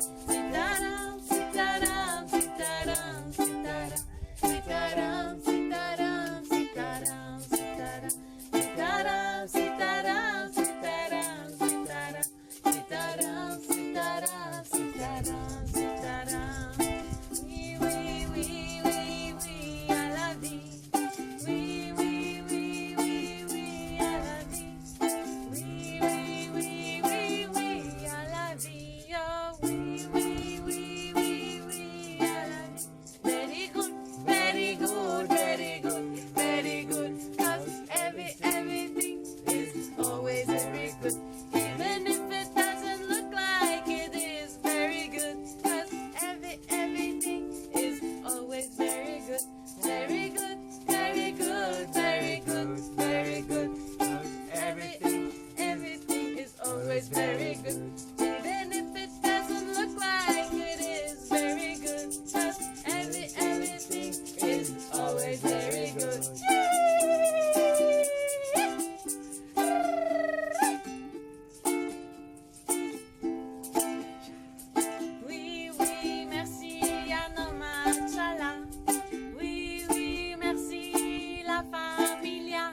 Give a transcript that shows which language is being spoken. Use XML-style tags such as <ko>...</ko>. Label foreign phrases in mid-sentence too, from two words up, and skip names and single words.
<hi>सीताराम, सीताराम, सीताराम, सीताराम. सीताराम, सीताराम, सीताराम, सीताराम. सीताराम, सीताराम, सीताराम, सीताराम. सीताराम, सीताराम, सीताराम, सीताराम.</hi> <fr>Oui, oui, oui, oui, oui, à la vie. Oui, oui, oui, oui, oui, à la vie. Oui, oui, oui, oui, oui, à la vie. Oh, oui, oui, oui, oui, oui, à la vie.</fr> <en>Very good, very good, very good, very good. 'Cause everything is always very good. Even if it doesn't look like it is very good. 'Cause everything is always very good. Very good, very good, very good, very good. 'Cause everything is always very good. Even if it doesn't look like it is very good. 'Cause everything is always very good.</en> <fr>Oui, oui, merci à Nomachala. Oui, oui, merci la familia.</fr>